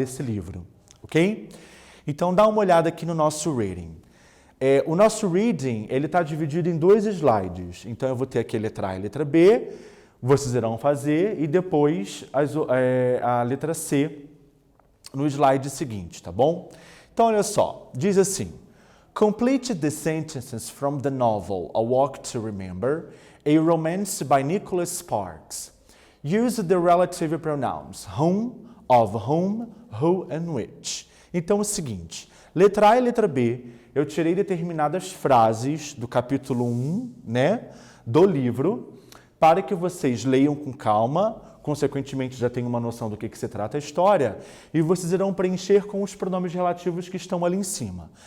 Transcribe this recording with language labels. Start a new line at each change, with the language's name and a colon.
Portuguese: Desse livro, ok? Então, dá uma olhada aqui no nosso reading. O nosso reading, ele está dividido em 2 slides. Então, eu vou ter aqui a letra A e a letra B, vocês irão fazer, e depois a letra C no slide seguinte, tá bom? Então, olha só, diz assim,
English: Complete the sentences from the novel A Walk to Remember, a romance by Nicholas Sparks. Use the relative pronouns whom, of whom, who and which.
Portuguese: Então, é o seguinte, letra A e letra B, eu tirei determinadas frases do capítulo 1, né, do livro, para que vocês leiam com calma, consequentemente já tenham uma noção do que se trata a história, e vocês irão preencher com os pronomes relativos que estão ali em cima.